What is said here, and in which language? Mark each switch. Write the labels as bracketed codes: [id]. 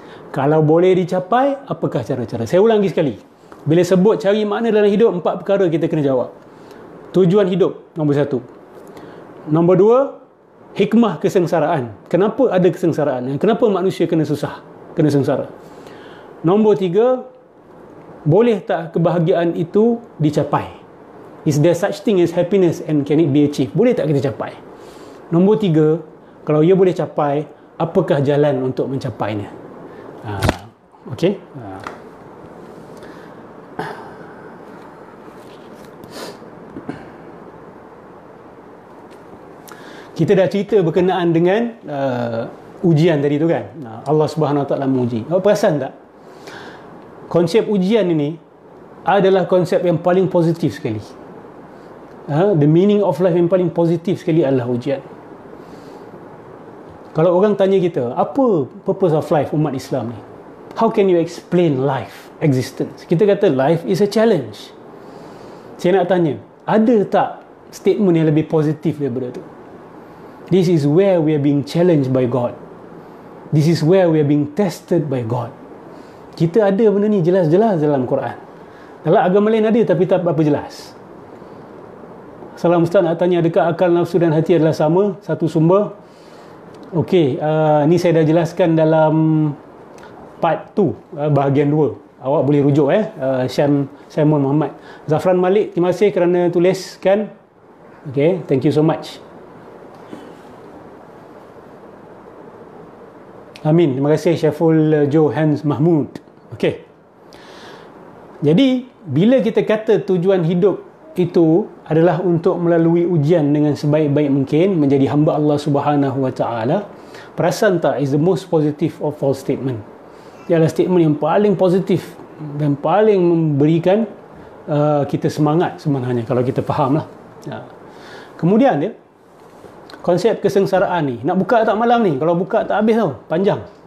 [ms] Kalau boleh dicapai, apakah cara-cara? Saya ulangi sekali. Bila sebut cari makna dalam hidup, 4 perkara kita kena jawab. Tujuan hidup, nombor 1. Nombor 2, hikmah kesengsaraan. Kenapa ada kesengsaraan? Kenapa manusia kena susah, kena sengsara? Nombor 3, boleh tak kebahagiaan itu dicapai? [en] Is there such thing as happiness and can it be achieved? [ms] Boleh tak kita capai? Nombor 3, kalau ia boleh capai, apakah jalan untuk mencapainya? Okey. Kita dah cerita berkenaan dengan ujian tadi tu kan. Allah Subhanahu Wa Taala menguji. Awak perasan tak? Konsep ujian ini adalah konsep yang paling positif sekali. [en] The meaning of life [ms] yang paling positif sekali adalah ujian. Kalau orang tanya kita, apa [en] purpose of life [ms] umat Islam ni? [en] How can you explain life, existence? [ms] Kita kata [en] life is a challenge. [ms] Saya nak tanya, ada tak statement yang lebih positif daripada tu? [en] This is where we are being challenged by God. This is where we are being tested by God. [ms] Kita ada benda ni jelas-jelas dalam Quran. Dalam agama lain ada tapi tak apa jelas. Salam Ustaz nak tanya, adakah akal, nafsu dan hati adalah sama? Satu sumber. Okey, ni saya dah jelaskan dalam part 2, bahagian 2. Awak boleh rujuk Simon Muhammad. Zafran Malik, terima kasih kerana tuliskan. Okey, [en] thank you so much. [ms] Amin. Terima kasih Syaful Johans Mahmud. Okey. Jadi, bila kita kata tujuan hidup itu adalah untuk melalui ujian dengan sebaik-baik mungkin menjadi hamba Allah Subhanahu Wa Taala. Perasan tak, [en] is the most positive of all statement. [ms] Ia adalah statement yang paling positif dan paling memberikan kita semangat sebenarnya kalau kita faham lah. Kemudian dia konsep kesengsaraan ni nak buka tak malam ni, kalau buka tak habis tau, panjang.